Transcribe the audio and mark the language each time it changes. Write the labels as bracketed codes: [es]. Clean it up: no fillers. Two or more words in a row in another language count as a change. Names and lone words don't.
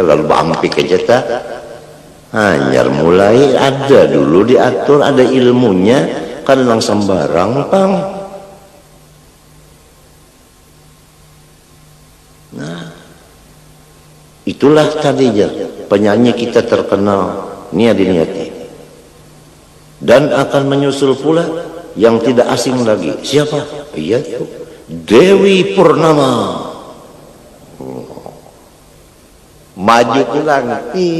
[bjn] Lalu bampik aja tak. Hanyar mulai ada dulu diatur, ada ilmunya. Kan langsung sembarang, pang. [id] Itulah tadi penyanyi kita terkenal Niati Niati. Dan akan menyusul pula yang tidak asing lagi. Siapa? Iya itu Dewi Purnama. [bjn] Maju pulang.